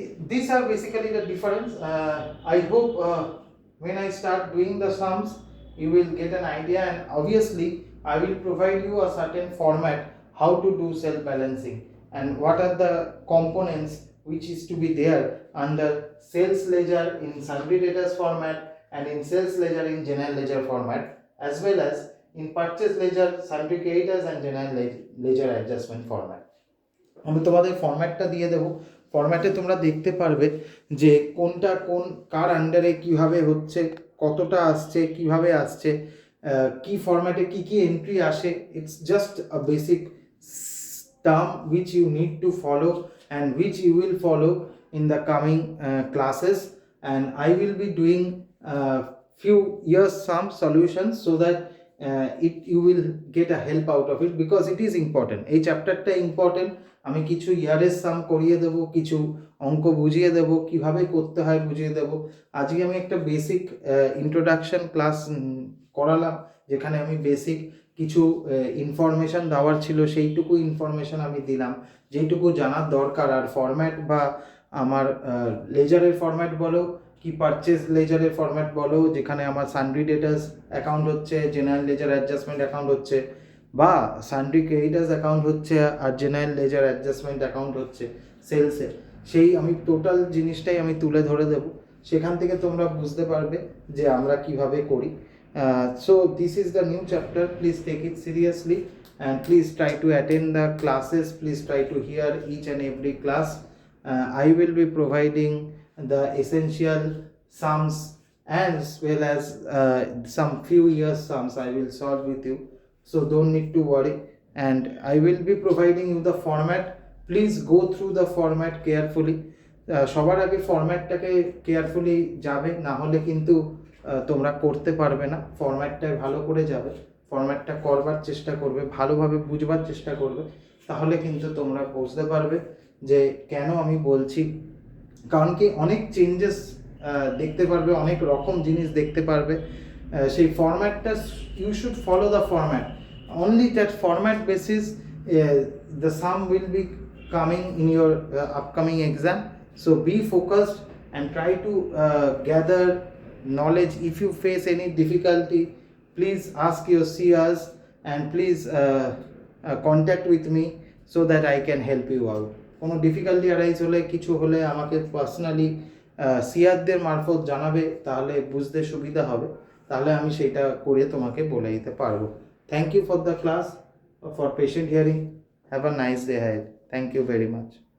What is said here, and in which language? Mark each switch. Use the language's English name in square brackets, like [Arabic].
[English] These are basically the difference. I hope when I start doing the sums you will get an idea, and obviously I will provide you a certain format how to do self balancing and what are the components which is to be there under sales ledger in sundry debtors format and in sales ledger in general ledger format, as well as in purchase ledger, sundry creditors and general ledger adjustment format। [Bangla] আমি তোমাদের ফরম্যাটটা দিয়ে দেবো। ফরম্যাটে তোমরা দেখতে পারবে যে কোনটা কার আন্ডারে কিভাবে হচ্ছে, কতটা আসছে, কিভাবে আসছে, কি ফরম্যাটে কি এন্ট্রি আসে। [English] It's just a basic term which you need to follow and which you will follow in the coming classes, and I will be doing few years some solutions so that you will get a help out of it, because it is important। [Bangla] এই চ্যাপ্টারটা important. আমি কিছু ইয়ারের সাম করিয়ে দেবো, কিছু অঙ্ক বুঝিয়ে দেবো, কিভাবে করতে হয় বুঝিয়ে দেবো। আজকে আমি একটা বেসিক ইন্ট্রোডাকশন ক্লাস করালাম, যেখানে আমি বেসিক কিছু ইনফরমেশান দেওয়ার ছিল সেইটুকু ইনফরমেশান আমি দিলাম, যেইটুকু জানার দরকার। আর ফরম্যাট বা আমার লেজারের ফরম্যাট বলো কি পারচেজ লেজারের ফরম্যাট বলো, যেখানে আমার সানড্রি ডেটার্স অ্যাকাউন্ট হচ্ছে, জেনারেল লেজার অ্যাডজাস্টমেন্ট অ্যাকাউন্ট হচ্ছে, বা সানড্রি ক্রেডিটার্স অ্যাকাউন্ট হচ্ছে আর জেনারেল লেজার অ্যাডজাস্টমেন্ট অ্যাকাউন্ট হচ্ছে সেলসে, সেই আমি টোটাল জিনিসটাই আমি তুলে ধরে দেবো। সেখান থেকে তোমরা বুঝতে পারবে যে আমরা কিভাবে করি। [English] So this is the new chapter, please take it seriously and please try to attend the classes, please try to hear each and every class. I will be providing the essential sums as well as some few years sums I will solve with you, so don't need to worry, and I will be providing you the format। please go through the format carefully। [Bangla] সবার আগে ফরম্যাটটাকে carefully যাবে, না হলে কিন্তু তোমরা করতে পারবে না। ফরম্যাটটা ভালো করে যাবে, ফরম্যাটটা করবার চেষ্টা করবে, ভালোভাবে বুঝবার চেষ্টা করবে, তাহলে কিন্তু তোমরা বুঝতে পারবে যে কেন আমি বলছি। কারণ কি অনেক চেঞ্জেস দেখতে পারবে, অনেক রকম জিনিস দেখতে পারবে। সেই ফরম্যাটটা [English] You should follow the format, only that format basis the sum will be coming in your upcoming exam। so be focused and try to gather knowledge। if you face any difficulty, please ask your CRs and please contact with me so that I can help you out। [Bangla] কোনো difficulty arise হলে, কিছু হলে আমাকে personally সিআরদের মারফত জানাবে, তাহলে বুঝতে সুবিধা হবে, তাহলে আমি সেটা করে তোমাকে বলে দিতে পারবো। [English] Thank you for the class, for patient hearing. Have a nice day had. Thank you very much.